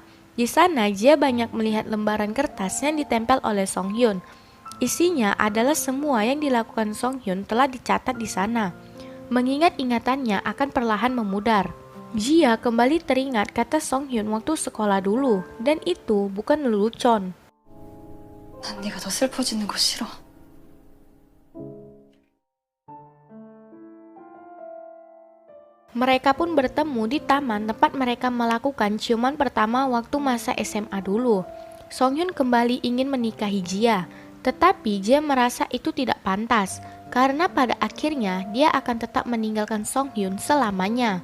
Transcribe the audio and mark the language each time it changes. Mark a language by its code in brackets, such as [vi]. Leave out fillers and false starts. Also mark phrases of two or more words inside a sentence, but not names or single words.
[id] Di sana Jia banyak melihat lembaran kertas yang ditempel oleh Song Hyun. Isinya adalah semua yang dilakukan Song Hyun telah dicatat di sana. Mengingat ingatannya akan perlahan memudar. Jia kembali teringat kata Song Hyun waktu sekolah dulu, dan itu bukan lelucon. [ko] 난 네가 더 슬퍼지는 거 싫어. [id] Mereka pun bertemu di taman tempat mereka melakukan ciuman pertama waktu masa SMA dulu. Song Hyun kembali ingin menikahi Jia, tetapi Jia merasa itu tidak pantas karena pada akhirnya dia akan tetap meninggalkan Song Hyun selamanya.